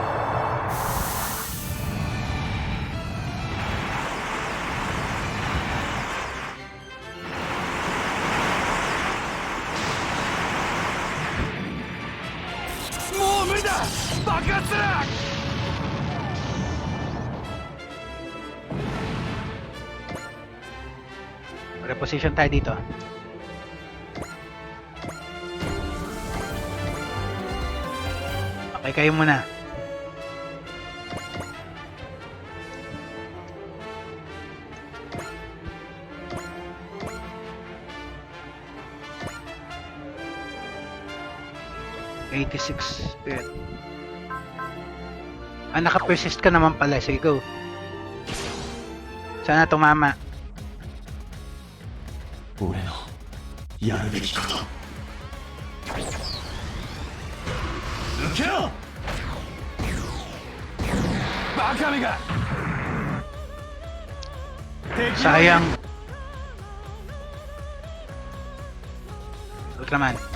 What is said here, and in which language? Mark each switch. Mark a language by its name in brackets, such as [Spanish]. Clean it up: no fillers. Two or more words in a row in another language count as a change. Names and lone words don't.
[Japanese] もう無理だ。爆発する。 [Filipino] Reposition tayo dito. Okay, kayo muna. $86 bit. Naka-persist ka naman pala. Sige, go. Sana tumama. [Japanese] 俺のやるべきこと。抜けろ。バカめが。 [Filipino] Sayang. Ultraman.